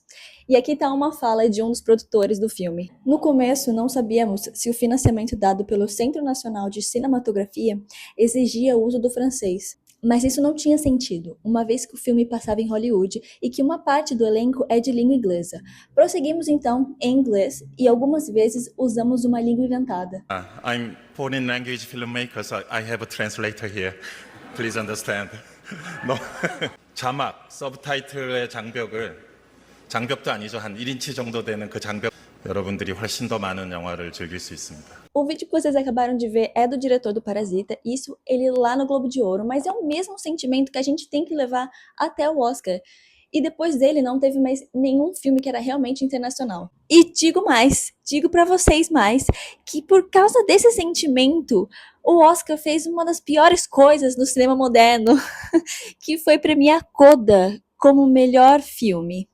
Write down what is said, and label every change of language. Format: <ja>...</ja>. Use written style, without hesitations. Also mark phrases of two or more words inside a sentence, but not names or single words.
<pt>E aqui tá uma fala de um dos produtores do filme. No começo, não sabíamos se o financiamento dado pelo Centro Nacional de Cinematografia exigia o uso do francês. Mas isso não tinha sentido, uma vez que o filme passava em Hollywood e que uma parte do elenco é de língua inglesa. Prosseguimos então em inglês e algumas vezes usamos uma língua inventada.</pt> <en>I'm foreign language filmmaker, so I have a translator here. Please understand. No.</en> <ko>자막, 서브타이틀의 장벽도 아니죠. 한 1인치 정도 되는 그 장벽. 여러분들이 훨씬 더 많은 영화를 즐길 수 있습니다.</ko> <pt>O vídeo que vocês acabaram de ver é do diretor do Parasita, isso ele lá no Globo de Ouro, mas é o mesmo sentimento que a gente tem que levar até o Oscar. E depois dele não teve mais nenhum filme que era realmente internacional. E digo mais, digo pra vocês mais, que por causa desse sentimento, o Oscar fez uma das piores coisas no cinema moderno, que foi premiar Coda como melhor filme.</pt>